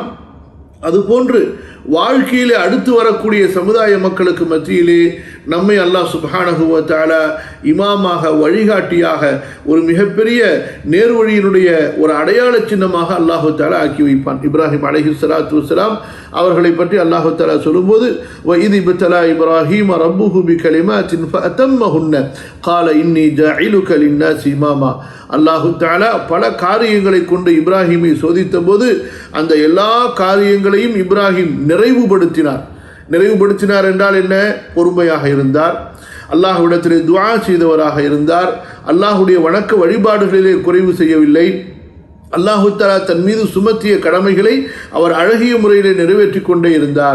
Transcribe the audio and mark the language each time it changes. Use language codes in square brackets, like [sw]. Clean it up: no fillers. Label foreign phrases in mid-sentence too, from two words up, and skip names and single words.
[ta] அதுபோன்று வாழ்க்கையிலே அடுத்து வரக்கூடிய சமுதாய மக்களுக்கு மத்தியிலே நம்மை [ar] الله سبحانه وتعالى [ta] இமாமாக, வழிகாட்டியாக, ஒரு மிகப்பெரிய நேர்வழியினுடைய ஒரு அடையாள சின்னமாக [ar] الله تعالى [ta] ஆக்கி வைப்பான். இப்ராஹிம் [ar] عليه الصلاة والسلام [ta] அவர்களை பற்றி [ar] الله تعالى [ta] சொல்லும்போது, [ar] وَإِذِ ابْتَلَى إِبْرَاهِيمَ رَبُّهُ بِكَلِمَاتٍ فَأَتَمَّهُنَّ قَالَ إِنِّي جَاعِلُكَ لِلنَّاسِ إِمَامًا. الله تعالى [ta] பல காரியங்களை கொண்டு இப்ராஹிமை சோதித்த போது அந்த எல்லா காரியங்களையும் இப்ராஹிம் நிறைவுபடுத்தினார் என்றால் என்ன? பொறுமையாக இருந்தார், அல்லாஹ்விடத்திலே துஆ செய்தவராக இருந்தார், அல்லாஹ்வுடைய வணக்க வழிபாடுகளிலே குறைவு செய்யவில்லை, [ar] الله تعالى [ta] தன் மீது சுமத்திய கடமைகளை அவர் அழகிய முறையிலே நிறைவேற்றி கொண்டே இருந்தார்.